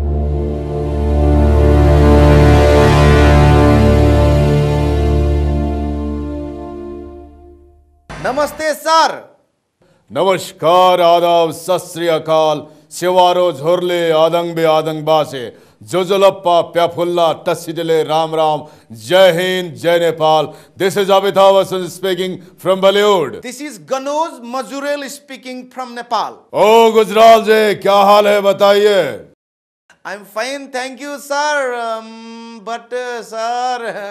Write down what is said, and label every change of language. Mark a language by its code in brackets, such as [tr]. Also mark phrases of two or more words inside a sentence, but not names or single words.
[hi] नमस्ते सर। [ne] नमस्कार, आदाब, सत श्री अकाल, सेवारो झोरले आदंग आदंग बासे, जोजोलप्पा प्याफुल्ला टसिडले राम राम, जय हिंद, जय नेपाल। [en] this is Amitabh Bachchan speaking from Bollywood. this is Ganoj Majurel speaking from Nepal. [hi] ओ गुजराल जी, क्या हाल है बताइए? [en] I am fine, thank you sir. But sir.